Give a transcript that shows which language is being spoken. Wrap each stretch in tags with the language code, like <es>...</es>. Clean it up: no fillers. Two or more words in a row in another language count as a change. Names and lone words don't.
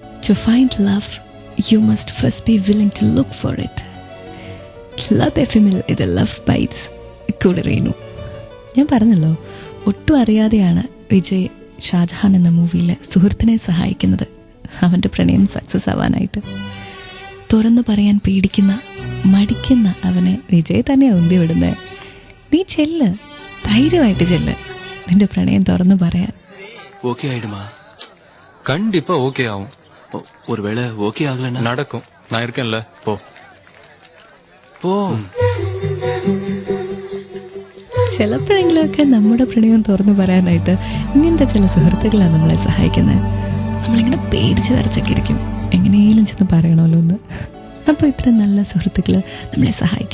<en>To find love, you must first be willing to look for it.</en> <ml>ക്ലബ് എഫ്എമ്മിൽ ഇത് ലവ് ബൈറ്റ്സ് കൂടെ റീനു. ഞാൻ പറഞ്ഞല്ലോ, ഒട്ടും അറിയാതെയാണ് വിജയ് ഷാജഹാൻ എന്ന മൂവിയിൽ സുഹൃത്തിനെ സഹായിക്കുന്നത് അവൻ്റെ പ്രണയം സക്സസ് ആവാനായിട്ട്. തുറന്നു പറയാൻ പേടിക്കുന്ന മടിക്കുന്ന അവനെ വിജയ് തന്നെ ഉന്തി വിടുന്നത്. നീ ചെല്ല്, ധൈര്യമായിട്ട് ചെല്ല്, നിന്റെ പ്രണയം തുറന്നു പറയാൻ.</ml> <ta>ஓகே ஆயிடுமா? கண்டிப்பா ஓகே ஆகும். ஒருவேளை ஓகே ஆகலன்னா நடக்கும். நான் இருக்கேன்ல, போ போ.</ta> <ml>ചിലപ്പോഴെങ്കിലുമൊക്കെ നമ്മുടെ പ്രണയം തുറന്നു പറയാനായിട്ട് ഇങ്ങനത്തെ ചില സുഹൃത്തുക്കളാണ് നമ്മളെ സഹായിക്കുന്നത്. നമ്മളിങ്ങനെ പേടിച്ച് വരച്ചൊക്കെ ഇരിക്കും, എങ്ങനെയെങ്കിലും ചെന്ന് പറയണമല്ലോ എന്ന്. അപ്പോൾ ഇത്ര നല്ല സുഹൃത്തുക്കൾ നമ്മളെ സഹായിക്കും.</ml>